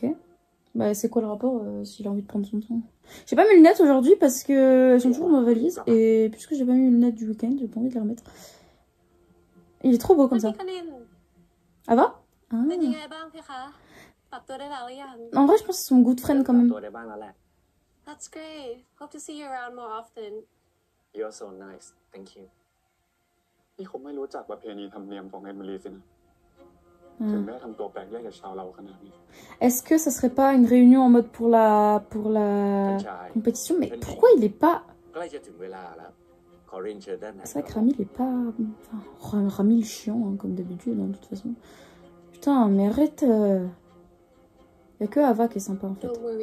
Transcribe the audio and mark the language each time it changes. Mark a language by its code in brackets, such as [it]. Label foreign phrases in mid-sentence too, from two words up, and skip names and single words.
[fr] Bah c'est quoi le rapport s'il a envie de prendre son temps? J'ai pas mis les lunettes aujourd'hui parce que elles sont toujours dans ma valise. Et puisque j'ai pas mis les lunettes du week-end, j'ai pas envie de les remettre. Il est trop beau comme ça. Ah va? Ah. En vrai je pense que c'est son goût de friend quand même. [en] That's great. Hope to see you around more often. You're so nice. Thank you. [th] นี่คงไม่รู้จักประเพณีธรรมเนียมของเอมิลีสินะถึงแม้ทำตัวแปลกแยกจากชาวเราขนาดนี้ [fr] Est-ce que ça serait pas une réunion en mode pour la compétition? Mais pourquoi il est pas... C'est vrai que Rami il est pas... Enfin, Rami le chiant hein, comme d'habitude hein, de toute façon. Putain mais arrête. Y a que Ava qui est sympa en fait.